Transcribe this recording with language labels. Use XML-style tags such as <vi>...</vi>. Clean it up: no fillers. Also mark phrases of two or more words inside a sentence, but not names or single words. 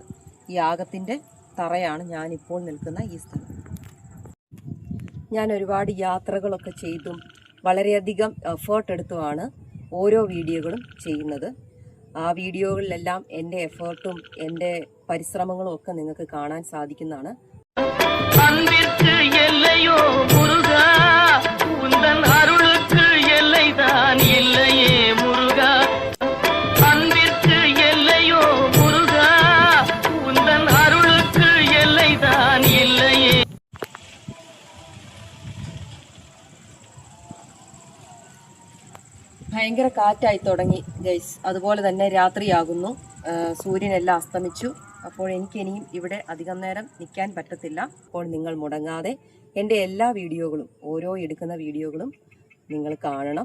<ml>യാഗത്തിൻ്റെ തറയാണ് ഞാനിപ്പോൾ നിൽക്കുന്ന ഈ സ്ഥലം. ഞാൻ ഒരുപാട് യാത്രകളൊക്കെ ചെയ്തും വളരെയധികം എഫേർട്ട് എടുത്തുമാണ് ഓരോ വീഡിയോകളും ചെയ്യുന്നത്. ആ വീഡിയോകളിലെല്ലാം എൻ്റെ എഫേർട്ടും എൻ്റെ പരിശ്രമങ്ങളും ഒക്കെ നിങ്ങൾക്ക് കാണാൻ സാധിക്കുന്നതാണ്.</ml> <ta>அன்பிற்கு எல்லையோ முருகா, உந்தன் அருளுக்கு எல்லைதான் இல்லையே முருகா. அன்பிற்கு எல்லையோ முருகா, உந்தன் அருளுக்கு எல்லைதான் இல்லையே.</ta> <ml>ഭയങ്കര കാറ്റായി തുടങ്ങി ഗൈസ്. അതുപോലെ തന്നെ രാത്രിയാകുന്നു, സൂര്യനെല്ലാം അസ്തമിച്ചു. അപ്പോൾ എനിക്കിനിയും ഇവിടെ അധികം നേരം നിൽക്കാൻ പറ്റത്തില്ല. അപ്പോൾ നിങ്ങൾ മുടങ്ങാതെ എൻ്റെ എല്ലാ വീഡിയോകളും, ഓരോ എടുക്കുന്ന വീഡിയോകളും നിങ്ങൾ കാണണം.</ml>